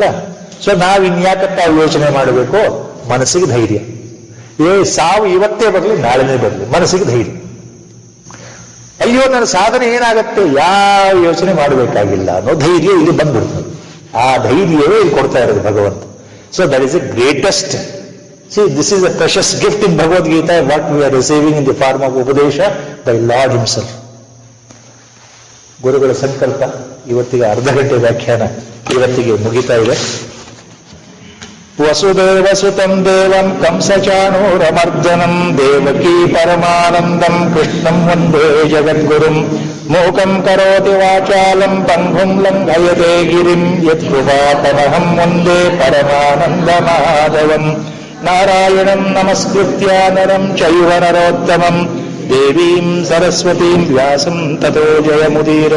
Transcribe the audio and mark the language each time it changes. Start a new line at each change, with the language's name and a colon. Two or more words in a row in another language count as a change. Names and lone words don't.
Kannada: ಸೊ ನಾವು ಇನ್ಯಾಕಪ್ಪ ಯೋಚನೆ ಮಾಡಬೇಕು? ಮನಸ್ಸಿಗೆ ಧೈರ್ಯ. ಸಾವು ಇವತ್ತೇ ಬರಲಿ, ನಾಳೆನೇ ಬರಲಿ, ಮನಸ್ಸಿಗೆ ಧೈರ್ಯ. ಅಯ್ಯೋ ನನ್ನ ಸಾಧನೆ ಏನಾಗತ್ತೆ, ಯಾವ ಯೋಚನೆ ಮಾಡಬೇಕಾಗಿಲ್ಲ ಅನ್ನೋ ಧೈರ್ಯ ಇಲ್ಲಿ ಬಂದ್ಬಿಡ್ತದೆ. ಆ ಧೈರ್ಯವೇ ಇಲ್ಲಿ ಕೊಡ್ತಾ ಇರೋದು ಭಗವಂತ.
English: So that is the greatest. See, this is a precious gift in Bhagavad Gita, what we are receiving in the form of Upadesha by Lord himself.
Kannada: ಗುರುಗಳ ಸಂಕಲ್ಪ ಇವತ್ತಿಗೆ ಅರ್ಧ ಗಂಟೆ ವ್ಯಾಖ್ಯಾನ ಇವತ್ತಿಗೆ ಮುಗಿತಾ ಇದೆ.
Sanskrit: ವಸುದೇವ ಸುತಂ ದೇವಂ ಕಂಸಚಾನೂರಮರ್ದನಂ ದೇವಕೀ ಪರಮಾನಂದಂ ಕೃಷ್ಣಂ ವಂದೇ ಜಗದ್ಗುರುಂ ಮೂಕಂ ಕರೋತಿ ವಾಚಾಲಂ ಪಂಗುಂ ಲಂಘಯತೆ ಗಿರಿಂ ಯತ್ಕೃಪಾತಮಹಂ ವಂದೇ ಪರಮಾನಂದ ಮಾಧವಂ ನಾರಾಯಣಂ ನಮಸ್ಕೃತ್ಯ ನರಂ ಚೈವ ನರೋತ್ತಮಂ ದೇವೀಂ ಸರಸ್ವತೀಂ ವ್ಯಾಸಂ ತತೋ ಜಯಮುದೀರಯೇತ್.